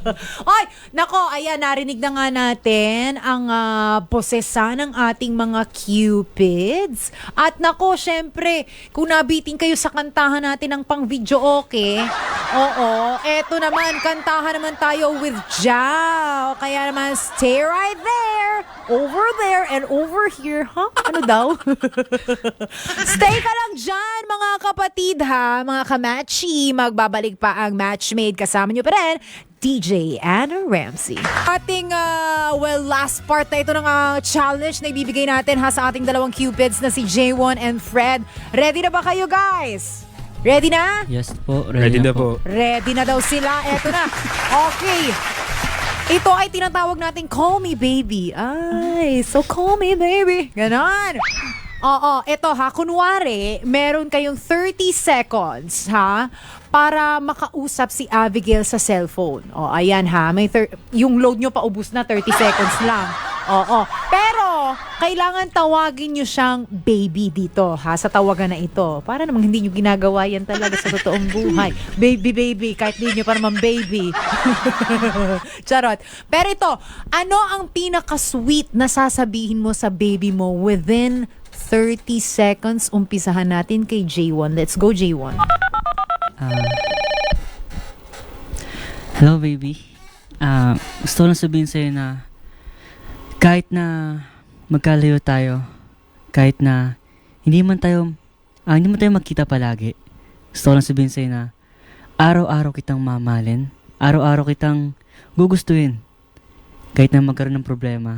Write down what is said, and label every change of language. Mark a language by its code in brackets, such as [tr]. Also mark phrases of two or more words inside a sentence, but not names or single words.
[tl] Ay, Nako, ayan, narinig na nga natin ang posesa ng ating mga cupids. At nako, syempre, kung nabiting kayo sa kantahan natin ng pang video okay, oo, eto naman, kantahan naman tayo with Jao. Kaya naman, [en] stay right there, over there, and over here. [tl] Huh? Ano daw? Stay ka lang dyan, mga kapatid ha, mga kamachi. Magbabalik pa ang Matchmade. Kasama nyo pa rin, DJ Anna Ramsey. Ating, last part na ito ng challenge na ibibigay natin sa ating dalawang cupids na si J1 and Fred. Ready na ba kayo, guys? Ready na? Yes po. Ready na po. Ready na daw sila. Eto na. Okay. Ito ay tinatawag nating Call Me Baby. Ay, so call me baby. Ganon. Oo, eto kunwari, meron kayong 30 seconds, para makausap si Abigail sa cellphone. O, ayan yung load nyo paubos na, 30 seconds lang. Oo. Pero, kailangan tawagin nyo siyang baby dito, sa tawagan na ito. Para namang hindi nyo ginagawa yan talaga sa totoong buhay. Baby, baby, kahit hindi nyo pa naman baby. Charot. Pero ito, ano ang pinaka-sweet na sasabihin mo sa baby mo within 30 seconds? Umpisahan natin kay J1. [en] Let's go, J1. Hello, baby. [tl] Gusto ko lang sabihin sa'yo na kahit na magkalayo tayo, kahit na hindi man tayo magkita palagi, gusto ko lang sabihin sa'yo na araw-araw kitang mamahalin, araw-araw kitang gugustuhin, kahit na magkaroon ng problema.